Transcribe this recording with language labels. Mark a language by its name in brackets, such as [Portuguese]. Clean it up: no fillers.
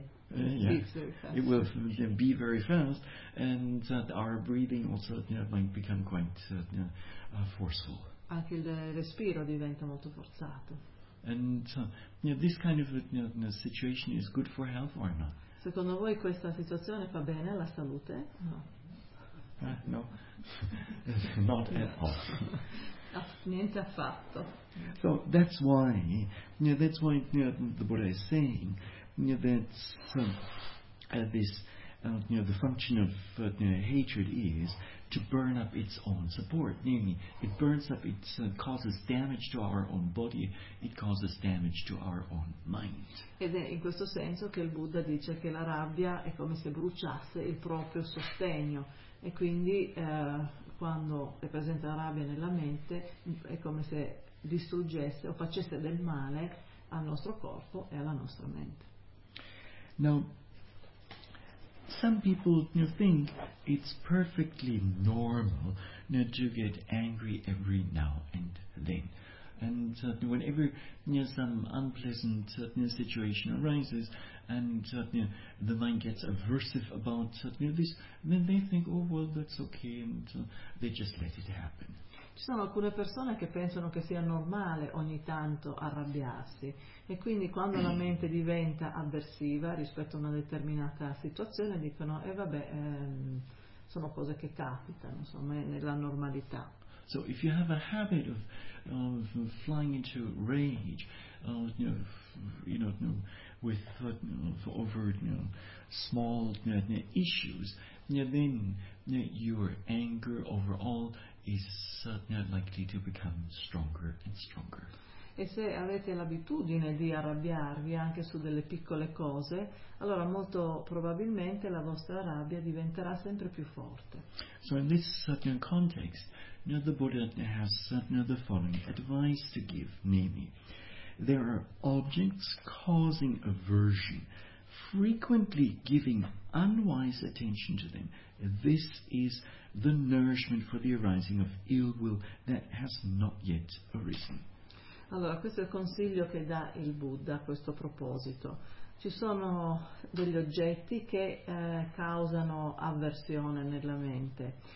[English] It will be very fast, and our breathing also might become quite forceful. [Italian] Anche il respiro diventa molto forzato. [English] And this kind of situation is good for health or not? [Italian] Secondo voi questa situazione fa bene alla salute? [English] No. No. Not at all. [Italian] Niente affatto. [English] So that's why, the Buddha is saying that this the function of hatred is to burn up its own support. Namely, it burns up, it causes damage to our own body, it causes damage to our own mind. [Italian] Ed è in questo senso che il Buddha dice che la rabbia è come se bruciasse il proprio sostegno, e quindi quando è presente la rabbia nella mente è come se distruggesse o facesse del male al nostro corpo e alla nostra mente. [English] Now, some people think it's perfectly normal to get angry every now and then. And whenever some unpleasant situation arises and the mind gets aversive about this, then they think, oh well, that's okay, and they just let it happen. [Italian] Ci sono alcune persone che pensano che sia normale ogni tanto arrabbiarsi, e quindi quando la mente diventa avversiva rispetto a una determinata situazione dicono, e vabbè, sono cose che capitano, insomma, nella normalità. [English] So if you have a habit of flying into rage, issues, then your anger overall is likely to become stronger and stronger. [Italian] E se avete l'abitudine di arrabbiarvi anche su delle piccole cose, allora molto probabilmente la vostra rabbia diventerà sempre più forte. [English] So in this context, the Buddha has the following advice to give, namely, there are objects causing aversion, frequently giving unwise attention to them. This is the nourishment for the arising of ill will that has not yet arisen. [Italian] Allora, questo è il consiglio che dà il Buddha a questo proposito. Ci sono degli oggetti che causano avversione nella mente.